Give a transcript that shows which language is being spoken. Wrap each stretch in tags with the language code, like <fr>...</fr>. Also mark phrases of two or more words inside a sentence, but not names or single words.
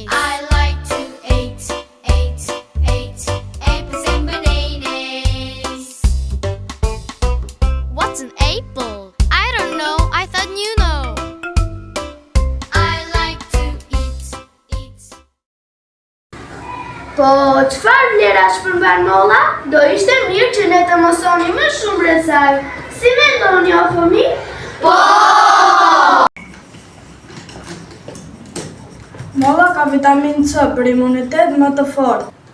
<en>I like to eat apples and bananas. What's an apple? I don't know. I thought you know. I like to eat.</en> <sq>Po, çfarë vlerash përmban molla? Do ishte mirë që ne të mësoni më shumë rreth saj. Si mendoni o fëmijë? Po! Molla ka vitaminë C për imunitet më të fortë.</sq>